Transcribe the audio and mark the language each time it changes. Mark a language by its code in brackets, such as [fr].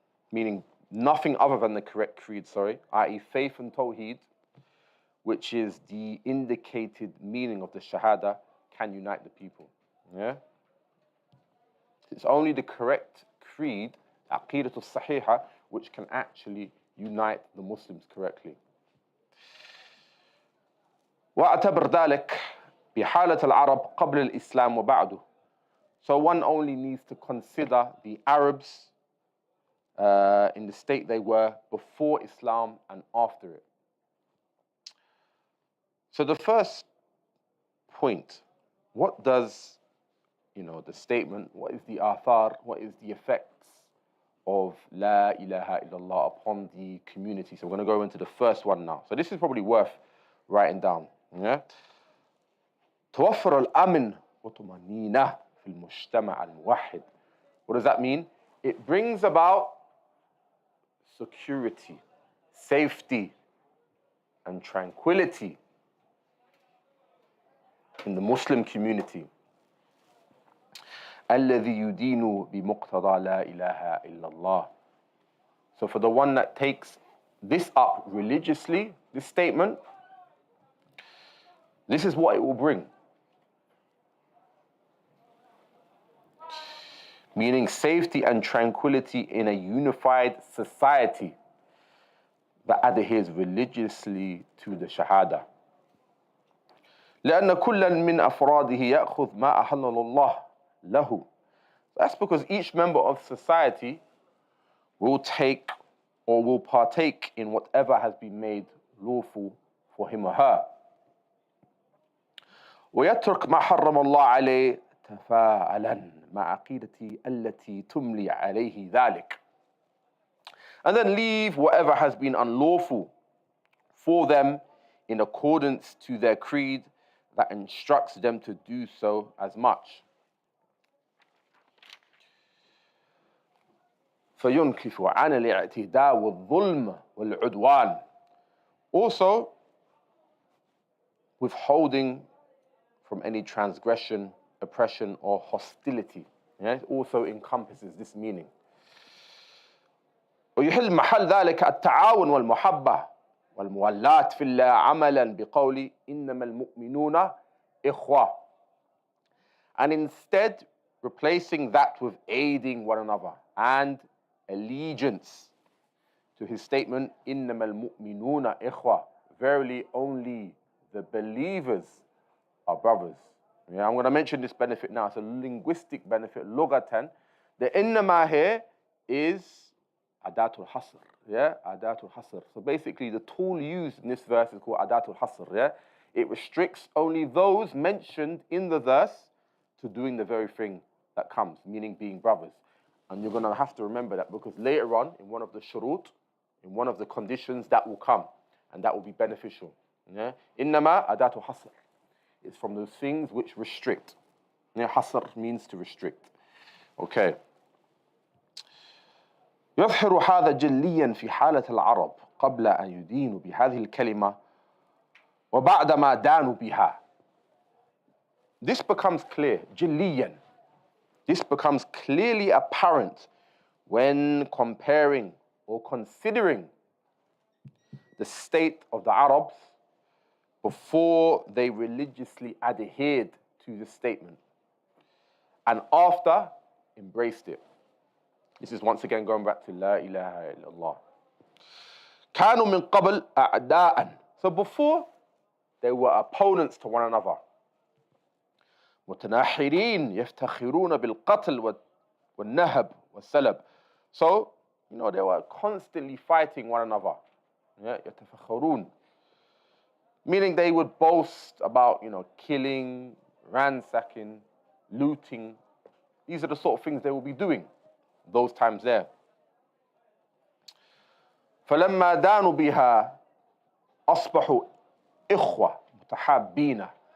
[en] Meaning nothing other than the correct creed, i.e. faith and tawheed, which is the indicated meaning of the Shahadah, can unite the people. Yeah? It's only the correct creed, [ar] aqidatul sahiha, [en] which can actually unite the Muslims correctly. [ar] وَأَعْتَبِرْ ذَلك بحالة العرب قبل الإسلام وبعده. [en] So one only needs to consider the Arabs in the state they were before Islam and after it. So the first point, what does, the statement, what is the athar, what is the effects of La ilaha illallah upon the community? So we're going to go into the first one now. So this is probably worth writing down. Yeah? [ar] توفر الأمن وطمأنينة في المجتمع الموحد. [en] What does that mean? It brings about security, safety, and tranquility in the Muslim community. [ar] الذي يدين بمقتضى لا إله إلا الله. [en] So for the one that takes this up religiously, this statement, this is what it will bring. Meaning safety and tranquility in a unified society that adheres religiously to the Shahadah. [ar] لأن كل من أفراده يأخذ ما أحل الله له. [en] That's because each member of society will take or will partake in whatever has been made lawful for him or her. [ar] ويترك ما حرم الله عليه تفاعلا مع عقيدتي التي تملي عليه ذلك. [en] And then leave whatever has been unlawful for them in accordance to their creed that instructs them to do so as much. [ar] فينكف عن الاعتداء والظلم والعدوان. [en] Also, withholding from any transgression, oppression, or hostility. Yeah? It also encompasses this meaning. [ar] ويحل محل ذلك التعاون والمحبة والموالاة في الله عملا بقول إنما المؤمنون إخوة. [en] And instead, replacing that with aiding one another and allegiance to his statement, [ar] إنما المؤمنون إخوة. [en] Verily, only the believers are brothers. Yeah, I'm going to mention this benefit now. It's a linguistic benefit, lughatan. The innama here is adatul hasr. Yeah, adatul hasr. So basically, the tool used in this verse is called adatul hasr. Yeah, It restricts only those mentioned in the verse to doing the very thing that comes, meaning being brothers. And you're going to have to remember that, because later on, in one of the shurut, in one of the conditions, that will come, and that will be beneficial. Yeah? [ar] Innama adatu hasr. [en] It's from those things which restrict. Yeah, hasr means to restrict. Okay. [ar] يظهر هذا جليا في حالة العرب قبل أن يدينوا بهذه الكلمة وبعدما دانوا بها. [en] This becomes clear, جليا. This becomes clearly apparent when comparing or considering the state of the Arabs before they religiously adhered to the statement and after embraced it. This is once again going back to La ilaha illallah. [ar] كانوا من قبل أعداء. [en] So before, they were opponents to one another. [ar] متناحرين يفتخرون بالقتل والنهب والسلب. [en] So, they were constantly fighting one another. Yeah, يتفخرون. Meaning they would boast about, killing, ransacking, looting. These are the sort of things they will be doing those times there. [ar] فلما دانوا بها أصبحوا إخوة متحابين.